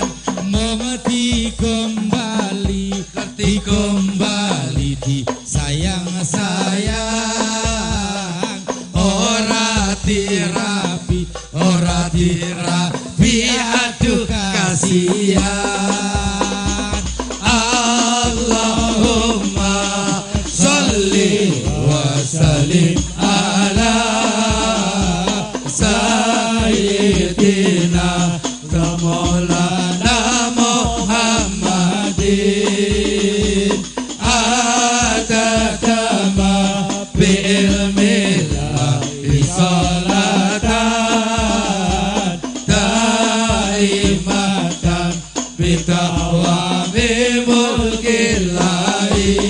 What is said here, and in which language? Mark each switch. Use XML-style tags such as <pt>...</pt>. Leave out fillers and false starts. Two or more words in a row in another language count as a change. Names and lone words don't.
<jv>Mong digombali di sayang-sayang. Ora dirapi aduh kasihan.</jv> <ar>اللهم صل وسلم على سيدنا ومولانا محمد. عدد ما بعلم الله صلاة دائمة بدوام ملك الله.</ar>